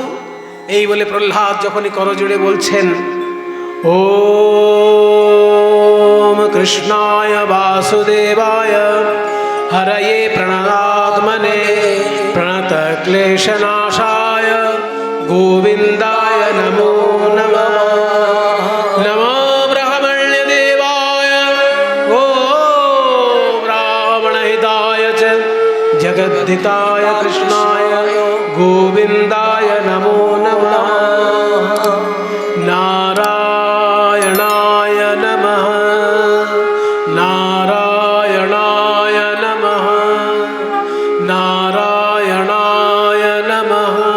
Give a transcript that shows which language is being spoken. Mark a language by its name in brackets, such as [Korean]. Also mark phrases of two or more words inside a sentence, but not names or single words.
[Bangla] এই বলে প্রহ্লাদ যখনই করজোড়ে বলছেন, [Sanskrit] ওম কৃষ্ণায় বাসুদেবায় হরয়ে প্রণতাত্মনে প্রণত ক্লেশনাশায় গোবিন্দায় নমো নমঃ। নমো ব্রহ্মণ্য দেবায় ও ব্রাহ্মণহিতায় চ জগদ্ধিতায় কৃষ্ণায় গোবিন্দায় নমো নমঃ। নারায়ণায় নমঃ, নারায়ণায় নমঃ, নারায়ণায় নমঃ।